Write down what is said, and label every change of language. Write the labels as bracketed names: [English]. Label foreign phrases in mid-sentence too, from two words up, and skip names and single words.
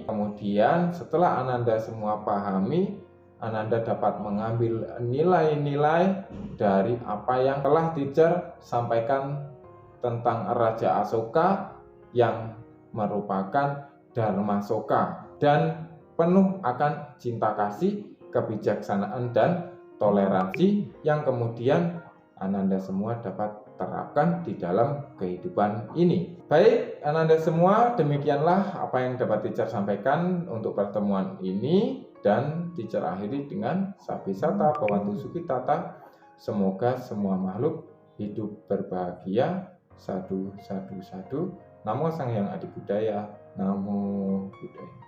[Indonesian] Kemudian setelah Ananda semua pahami, Ananda dapat mengambil nilai-nilai dari apa yang telah teacher sampaikan tentang Raja Asoka yang merupakan Dharma Soka dan penuh akan cinta kasih, kebijaksanaan, dan toleransi yang kemudian Ananda semua dapat terapkan di dalam kehidupan ini. Baik, Ananda semua, demikianlah apa yang dapat teacher sampaikan untuk pertemuan ini. Dan teacher akhiri dengan [Pali] Sabisata Bhawantu Sukhitata. [Indonesian] Semoga semua makhluk hidup berbahagia. [Pali] Sadu, sadu, sadu. Namo Sang Hyang Adi Budaya. Namo Buddhaya.